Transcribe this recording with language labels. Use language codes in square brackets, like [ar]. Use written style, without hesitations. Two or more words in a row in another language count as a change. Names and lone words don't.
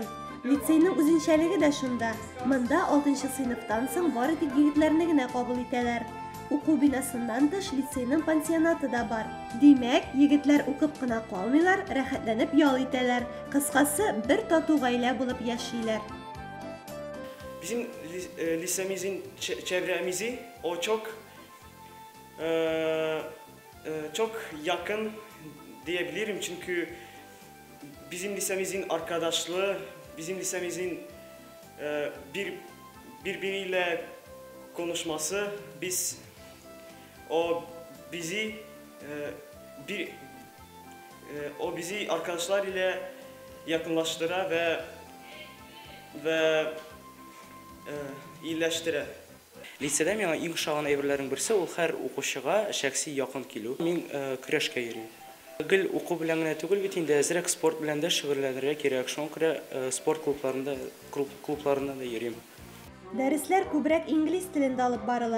[tt] Лицейның үзенчәлеге дә шунда. Монда 6нчы сыйныфтан соң бары тик егетләрне генә кабул итәләр. Уку бинасыннан тыш лицейның пансионаты да бар. Димәк, егетләр укып кына калмыйлар, рәхәтләнеп ял итәләр. Кыскасы, бер тату гаилә булып яшиләр. [tr] Bizim lisemizin çevremizi o çok yakın diyebilirim çünkü bizim lisemizin arkadaşlığı, bizim lisemizin birbiriyle konuşması, o bizi arkadaşlar ile yakınlaştıra ve iyileştirir. [tt] Lisede миңа иң ошаган әйберләрнең берсе ул һәр укучыга шәхси якын килү. Мин көрәшкә йөрим. Гел уку белән генә түгел бит инде әзрәк спорт белән дә шөгыльләнергә кирәк. Шуңа күрә спорт клубларында да йөрим. Дәресләр күбрәк инглиз телендә алып барыла.